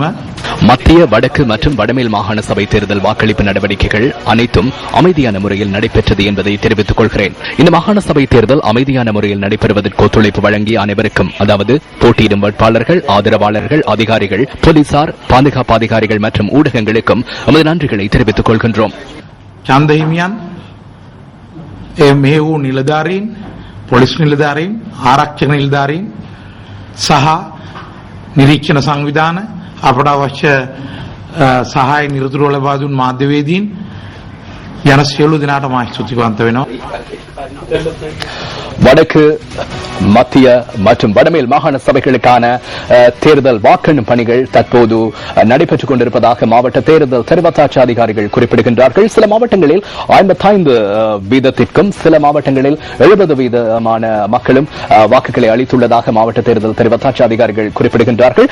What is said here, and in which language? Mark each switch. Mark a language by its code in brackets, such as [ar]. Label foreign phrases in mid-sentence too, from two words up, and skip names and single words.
[ta] மத்திய, வடக்கு மற்றும் வடமேல் மாகாண சபை தேர்தல் வாக்களிப்பு நடவடிக்கைகள் அனைத்தும் அமைதியான முறையில் நடைபெற்றது என்பதை தெரிவித்துக் கொள்கிறேன். இந்த மாகாண சபை தேர்தல் அமைதியான முறையில் நடைபெறுவதற்கு ஒத்துழைப்பு வழங்கிய அனைவருக்கும், அதாவது போட்டியிடும் வேட்பாளர்கள், ஆதரவாளர்கள், அதிகாரிகள், போலீசார், பாதுகாப்பு அதிகாரிகள் மற்றும் ஊடகங்களுக்கும் நமது நன்றிகளை தெரிவித்துக் கொள்கின்றோம். [si] சந்தஹிமியான் මේ වූ නිලධාරීන්, පොලිස් නිලධාරීන්, ආරක්ෂක නිලධාරීන් සහ නිරීක්ෂණ සංවිධාන අපට අවශ්‍ය සහාය නිරතුරුව ලබා දුන් මාධ්‍යවේදීන් යන සියලු දෙනාට මා ස්තුතිවන්ත වෙනවා. [ta] வடக்கு, மத்திய மற்றும் வடமேல் மாகாண சபைகளுக்கான தேர்தல் வாக்கெண்ணும் பணிகள் தற்போது நடைபெற்றுக் கொண்டிருப்பதாக மாவட்ட தேர்தல் தெரிவத்தாட்சி அதிகாரிகள் குறிப்பிடுகின்றார்கள். சில மாவட்டங்களில் 55% சில மாவட்டங்களில் 70% மக்களும் வாக்குகளை அளித்துள்ளதாக மாவட்ட தேர்தல் தெரிவத்தாட்சி அதிகாரிகள் குறிப்பிடுகின்றார்கள்.